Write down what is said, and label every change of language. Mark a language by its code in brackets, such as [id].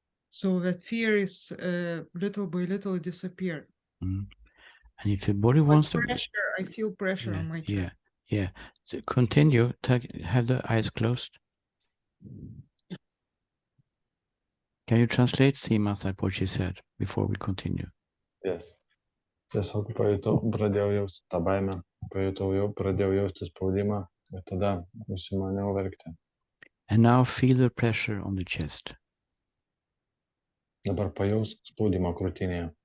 [en] So that fear is little by little disappeared. And if your body wants pressure, I feel pressure on my chest. Yeah. So continue. Have the eyes closed. Can you translate, Simas, what she said before we continue? Yes. [lt] Tiesiog pradėjau jausti tą baimę, pradėjau jausti spaudimą ir tada užsimaniau verkti. [en] And now feel the pressure on the chest. [lt] Dabar pajausk spaudimą krūtinėje.